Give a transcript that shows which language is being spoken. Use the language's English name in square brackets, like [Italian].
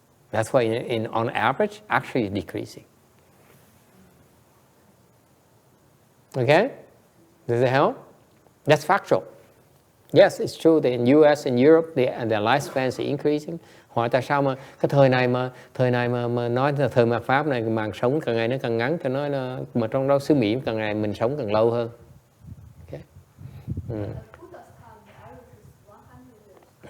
[English] That's why on average, actually it's decreasing. Okay? Does it help? That's factual. Yes, it's true that in US and Europe, their lifespan is increasing. [Vietnamese] Hỏi tại sao mà cái thời này mà nói là thời mạt Pháp này màn sống càng ngày nó càng ngắn, tôi nói là mà trong đó xứ Mỹ càng ngày mình sống càng lâu hơn. [English] Okay. at Buddha's time, the average is 100 years.